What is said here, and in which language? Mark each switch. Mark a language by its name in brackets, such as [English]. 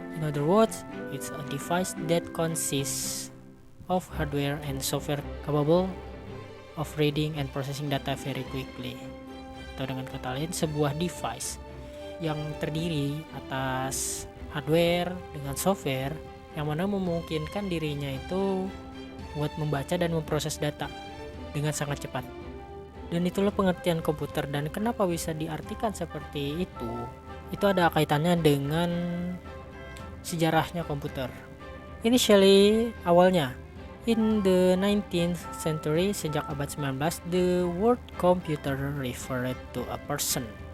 [English] In other words, it's a device that consists of hardware and software capable of reading and processing data very quickly. [Indonesian] Atau dengan kata lain, sebuah device yang terdiri atas hardware dengan software yang mana memungkinkan dirinya itu buat membaca dan memproses data dengan sangat cepat. Dan itulah pengertian komputer. Dan kenapa bisa diartikan seperti itu? Itu ada kaitannya dengan sejarahnya komputer. [English] Initially, [Indonesian] awalnya [English] in the 19th century, [Indonesian] sejak abad 19, [English] the word computer referred to a person.